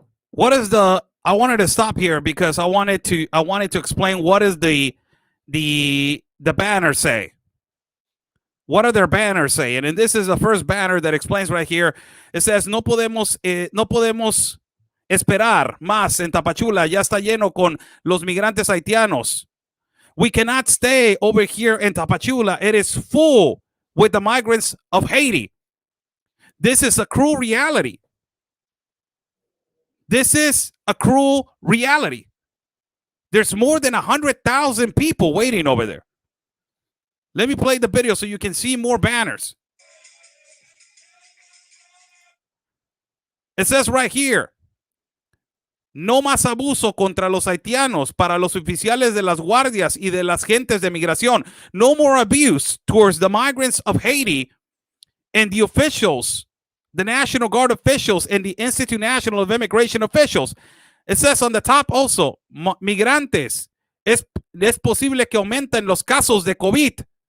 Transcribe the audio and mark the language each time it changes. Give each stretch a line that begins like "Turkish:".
English: What is the? I wanted to stop here because I wanted to explain what is the banner say. What are their banners saying? And this is the first banner that explains right here. It says
Spanish: no podemos esperar más en Tapachula. Ya está lleno con los migrantes haitianos.
English: We cannot stay over here in Tapachula. It is full with the migrants of Haiti. This is a cruel reality. This is a cruel reality. There's more than 100,000 people waiting over there. Let me play the video so you can see more banners. It says right here,
Spanish: no más abuso contra los haitianos para los oficiales de las guardias y de las gentes de migración.
English: No more abuse towards the migrants of Haiti and the officials, the National Guard officials and the Institute National of Immigration officials. It says on the top also,
Spanish: migrantes, es posible que aumenten los casos de COVID.